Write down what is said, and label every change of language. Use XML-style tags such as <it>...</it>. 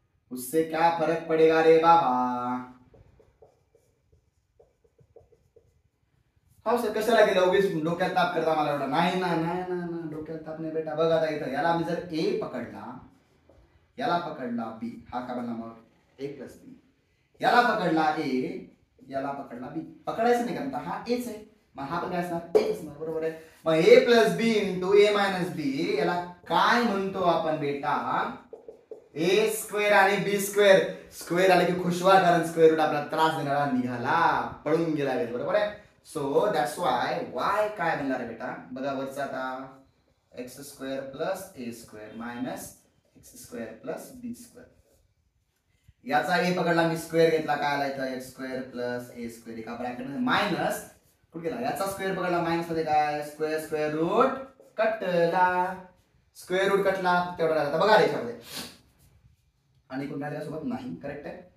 <hi>उससे क्या फर्क पडेगा रे बाबा?</hi> <mr>हो सर कशाला गेलं? उगीच डोक्यात ताप करता मला एवढा. नाही ना नाही ना ना, डोक्यात ताप नाही बेटा. बघा आता इथं याला मी जर ए पकडला, याला पकडला बी, हा का बनला मग ए प्लस बी. याला पकडला ए, याला पकडला बी. पकडायचं नाही कारण हा एच आहे, मग हा पण काय असणार? एच असणार. बरोबर आहे. मग ए प्लस बी इंटू ए मायनस बी, याला काय म्हणतो आपण बेटा? ए स्क्वेअर आणि बी स्क्वेअर. स्क्वेअर आले की खुशवा, कारण स्क्वेअर रूट आपल्याला त्रास देणारा निघाला, पळून गेला. बरोबर आहे. सो दॅट्स वाय वाय काय बनणार आहे बेटा? बघा वरचा आता एक्स स्क्वेअर प्लस ए square minus x square plus बी स्क्वेअर. याचा ए पकडला मी, स्क्वेअर घेतला, काय आला इथं? एक्स स्क्वेअर प्लस ए स्क्वेअर एका ब्रॅकेट मध्ये मायनस कुठे गेला, याचा स्क्वेअर पकडला मायनस मध्ये काय स्क्वेअर स्क्वेअर रूट कटला, स्क्वेअर रूट कटला तेवढा राहिला. आता बघा याच्यामध्ये आणि कोण सोबत नाही, करेक्ट आहे.</mr>